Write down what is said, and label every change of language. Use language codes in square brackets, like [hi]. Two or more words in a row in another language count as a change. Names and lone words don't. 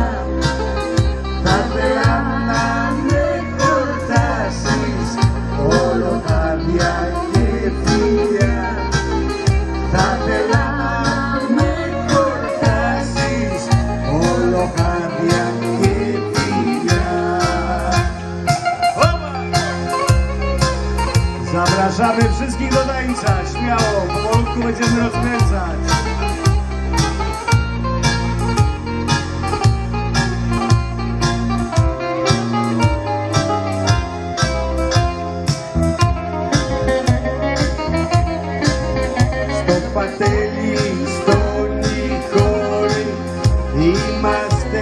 [el] θα θέλα να με χορτάσεις όλο καρδιά και φιλιά, θα θέλα να με χορτάσεις όλο καρδιά και φιλιά. [pl] Zapraszamy wszystkich do tańca, śmiało, powolutku będziemy rozkręcać. [el] Στο πατέλι, στον Νικόλη, είμαστε